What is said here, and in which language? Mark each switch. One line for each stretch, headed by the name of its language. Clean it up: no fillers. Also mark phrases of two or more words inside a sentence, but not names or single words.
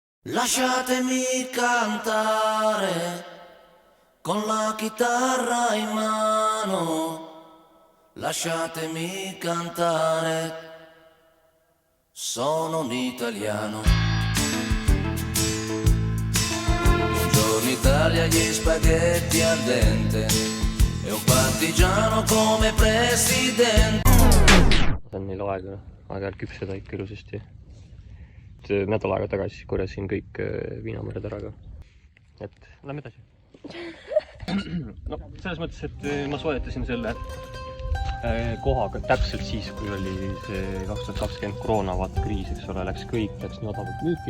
Italian: Lasciatemi cantare con la chitarra in mano, lasciatemi cantare, sono un italiano. Buongiorno Italia, gli spaghetti al dente e un partigiano come presidente.
Estonian: Sain neil aeg-ajalt küpseda ikka ilusasti. Nädal aega tagasi korjasin kõik viinamõrred ära ka. Et lähme edasi. No, selles mõttes, et ma soetasin selle kohaga täpselt siis, kui oli see 2020 koroonavaat-kriis, eks ole, läks nii odavalt müüki.